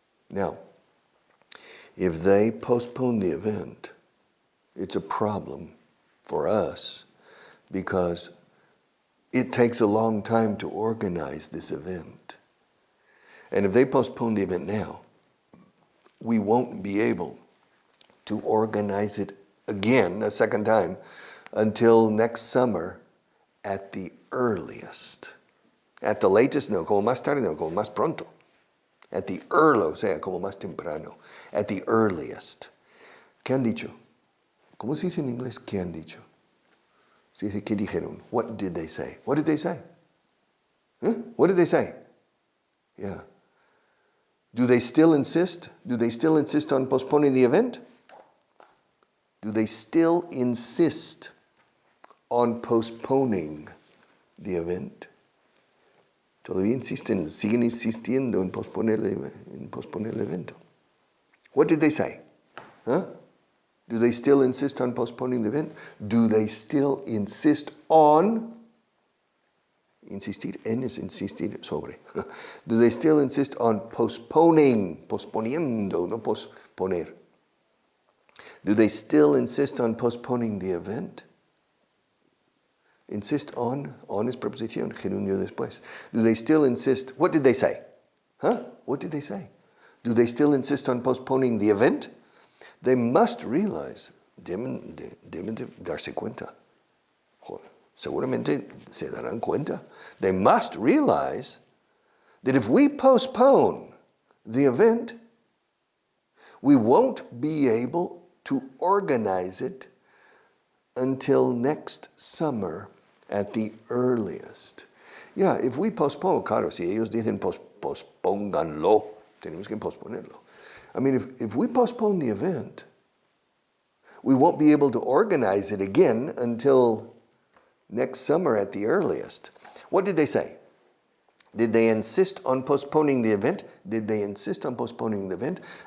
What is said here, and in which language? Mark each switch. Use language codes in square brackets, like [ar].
[en] Now, if they postpone the event, it's a problem for us because it takes a long time to organize this event. And if they postpone the event now, we won't be able to organize it again, a second time, until next summer at the earliest. At the latest, [es] no, como más tarde, no, como más pronto. [en] At the early, [es] o sea, como más temprano. [en] At the earliest. [es] ¿Qué han dicho? ¿Cómo se dice en inglés qué han dicho? Se dice ¿qué dijeron? [en] What did they say? What did they say? Huh? What did they say? Yeah. Do they still insist? Do they still insist on postponing the event? Do they still insist on postponing the event? [es] Todavía insisten, siguen insistiendo en posponer el evento. [en] What did they say? Huh? Do they still insist on postponing the event? Do they still insist on [es] insistir en es insistir sobre. [en] Do they still insist on postponing, [es] posponiendo, no posponer? [en] Do they still insist on postponing the event? Insist on [es] es preposición, gerundio después. [en] Do they still insist, what did they say? Huh? What did they say? Do they still insist on postponing the event? They must realize, [es] deben de darse cuenta. Seguramente se darán cuenta. [en] They must realize that if we postpone the event, we won't be able to organize it until next summer at the earliest. Yeah, if we postpone, [es] claro, si ellos dicen pospónganlo, tenemos que posponerlo. [en] I mean, if we postpone the event, we won't be able to organize it again until next summer at the earliest. What did they say? Did they insist on postponing the event? Did they insist on postponing the event?